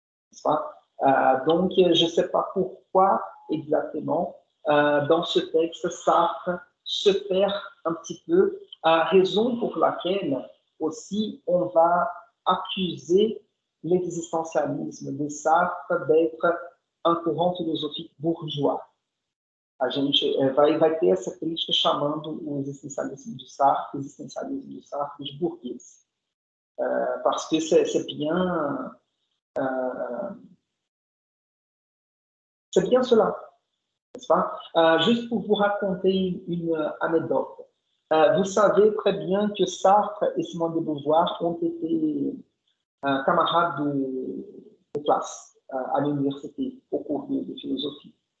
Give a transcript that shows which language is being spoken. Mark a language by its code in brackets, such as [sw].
[fr] N'est-ce pas? Donc, je ne sais pas pourquoi exactement, dans ce texte, Sartre se perd un petit peu, raison pour laquelle aussi on va accuser l'existentialisme de Sartre d'être [pt] um courant filosófico [fr] bourgeois. [pt] A gente vai ter essa crítica chamando o existencialisme de Sartre de burguês. [fr] Parce que c'est bien cela, n'est-ce pas? Juste pour vous raconter une anecdote. Vous savez très bien que Sartre et Simone de Beauvoir ont été camarades de classe à l'université au cours de philosophie.